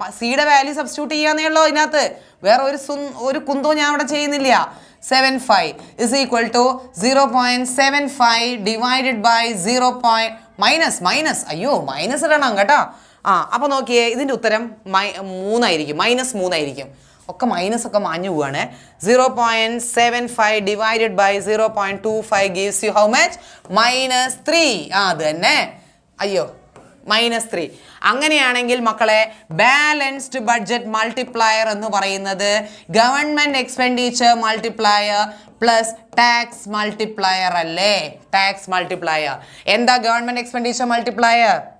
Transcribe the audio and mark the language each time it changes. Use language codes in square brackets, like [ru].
[ml] സിയുടെ value substitute ചെയ്യാന്നേ ഉള്ളൂ ഇതിനകത്ത്. വേറെ ഒരു കുന്തവും ഞാൻ അവിടെ ചെയ്യുന്നില്ല. [en] 75 is equal to 0.75 divided by 0. [ml] Minus അയ്യോ മൈനസ് ഇടണം കേട്ടോ. അപ്പോൾ നോക്കിയേ, ഇതിൻ്റെ ഉത്തരം 3 ആയിരിക്കും. -3 ആയിരിക്കും. ഒക്കെ മൈനസ് ഒക്കെ മാഞ്ഞു പോവാണ്. [en] 0.75 divided by 0.25 gives you how much? [ml] -3. അത് തന്നെ. അയ്യോ, -3. അങ്ങനെയാണെങ്കിൽ മക്കളെ ബാലൻസ്ഡ് ബഡ്ജറ്റ് മൾട്ടിപ്ലയർ എന്ന് പറയുന്നത് government expenditure multiplier plus tax multiplier അല്ലേ? Tax multiplier. എന്താ ഗവൺമെന്റ് എക്സ്പെൻഡിച്ചർ മൾട്ടിപ്ലയർ?